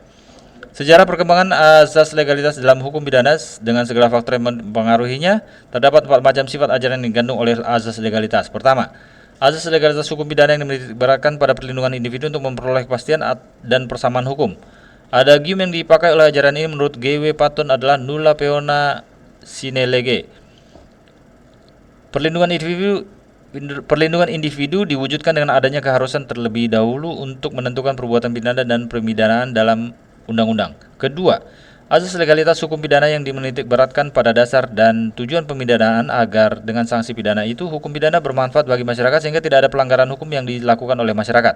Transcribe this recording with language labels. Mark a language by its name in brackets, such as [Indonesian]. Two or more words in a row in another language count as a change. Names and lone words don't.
[Indonesian] Sejarah perkembangan azas legalitas dalam hukum pidana dengan segala faktor yang mempengaruhinya, terdapat 4 macam sifat ajaran yang digandung oleh azas legalitas. Pertama, azas legalitas hukum pidana yang diberikan pada perlindungan individu untuk memperoleh kepastian dan persamaan hukum. Adagium yang dipakai oleh ajaran ini menurut G.W. Patton adalah [Latin] nulla peona sine lege. [Indonesian] Perlindungan individu diwujudkan dengan adanya keharusan terlebih dahulu untuk menentukan perbuatan pidana dan pemidanaan dalam undang-undang. Kedua, azas legalitas hukum pidana yang menitikberatkan pada dasar dan tujuan pemidanaan agar dengan sanksi pidana itu hukum pidana bermanfaat bagi masyarakat sehingga tidak ada pelanggaran hukum yang dilakukan oleh masyarakat.